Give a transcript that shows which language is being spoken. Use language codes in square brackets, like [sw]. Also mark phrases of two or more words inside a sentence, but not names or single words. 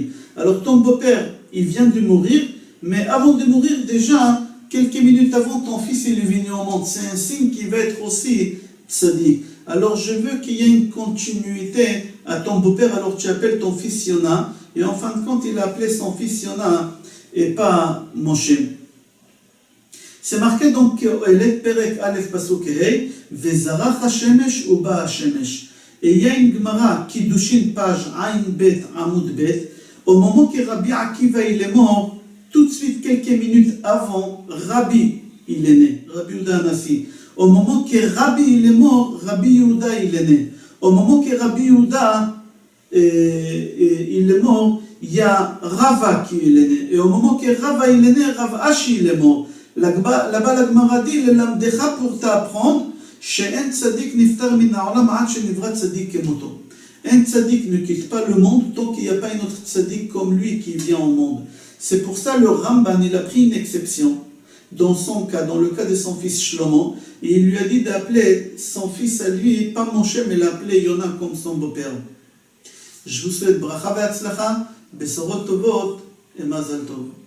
[fr] Alors ton beau-père, il vient de mourir, mais avant de mourir déjà, quelques minutes avant, ton fils il est venu au monde. C'est un signe qu'il va être aussi tzadik. Alors je veux qu'il y ait une continuité à ton beau-père, alors tu appelles ton fils Yona, et en fin de compte, il a appelé son fils Yona, et pas Moshe. C'est marqué donc, [he] קהלת פרק א פסוק ה וזרח השמש ובא השמש. [fr] Et il y a une Gemara, Kiddushin, page Ain Bet, Amoud Bet, au moment que Rabbi Akiva il est mort, tout de suite, quelques minutes avant, Rabbi, il est né, Rabbi Yehuda Anassi. Au moment que Rabbi il est mort, Rabbi Yehuda il est né. Au moment que Rabbi Yehuda il est mort, il y a Rava qui il est né. Et au moment que Rava il est né, Rav Ashi il est mort. Là-bas, la Gemara dit, le lamdecha pour t'apprendre, [he] שאין צדיק נפטר מן העולם עד שנברא צדיק כמותו. [fr] Un tzadik ne quitte pas le monde tant qu'il n'y a pas un autre tzadik comme lui qui vient au monde. C'est pour ça le Ramban, il a pris une exception. Dans son cas, dans le cas de son fils Shlomo, et il lui a dit d'appeler son fils à lui, pas Moshe, mais l'appeler Yona comme son beau-père. Je vous souhaite [he] ברכה והצלחה בשורות טובות [fr] et [he] מזל טוב.